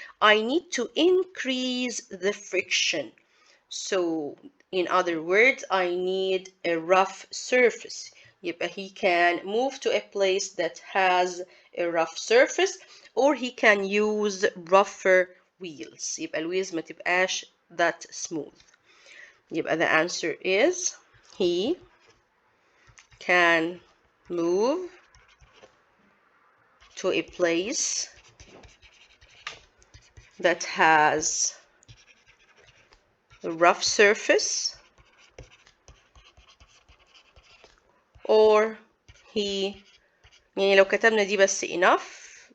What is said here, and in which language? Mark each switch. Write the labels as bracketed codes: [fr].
[en] I need to increase the friction. So, in other words, I need a rough surface. يبقى he can move to a place that has a rough surface, or he can use rougher wheels. [ar] يبقى الويلز ما تبقاش that smooth. [en] يبقى the answer is he can move to a place that has a rough surface, or he يعني لو كتبنا دي بس enough.